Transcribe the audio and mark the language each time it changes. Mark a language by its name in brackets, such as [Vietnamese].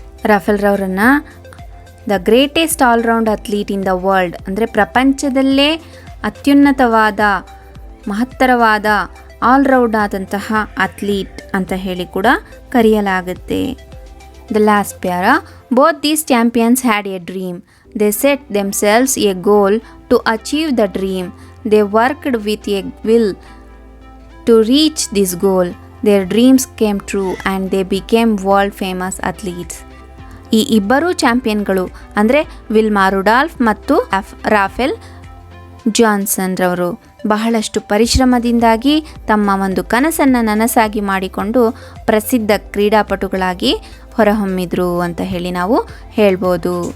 [Kannada] Rafael ರವರನ್ನು [English] the greatest all round athlete in the world, [Kannada] ಅಂದರೆ ಪ್ರಪಂಚದಲ್ಲೇ ಅತ್ಯುನ್ನತವಾದ ಮಹತ್ತರವಾದ ಆಲ್ರೌಂಡ್ ಆದಂತಹ ಅಥ್ಲೀಟ್ ಅಂತ ಹೇಳಿ ಕೂಡ ಕರೆಯಲಾಗುತ್ತೆ. [English] The last para, both these champions had a dream. They set themselves a goal to achieve the dream. They worked with a will to reach this goal. Their dreams came true and they became world famous athletes. [Kannada] ಈ ಇಬ್ಬರೂ ಚಾಂಪಿಯನ್ಗಳು ಅಂದರೆ Wilma Rudolf ಮತ್ತು Rafael Johnson ರವರು ಬಹಳಷ್ಟು ಪರಿಶ್ರಮದಿಂದಾಗಿ ತಮ್ಮ ಒಂದು ಕನಸನ್ನು ನನಸಾಗಿ ಮಾಡಿಕೊಂಡು ಪ್ರಸಿದ್ಧ ಕ್ರೀಡಾಪಟುಗಳಾಗಿ ಹೊರಹೊಮ್ಮಿದ್ರು ಅಂತ ಹೇಳಿ ನಾವು ಹೇಳ್ಬೋದು.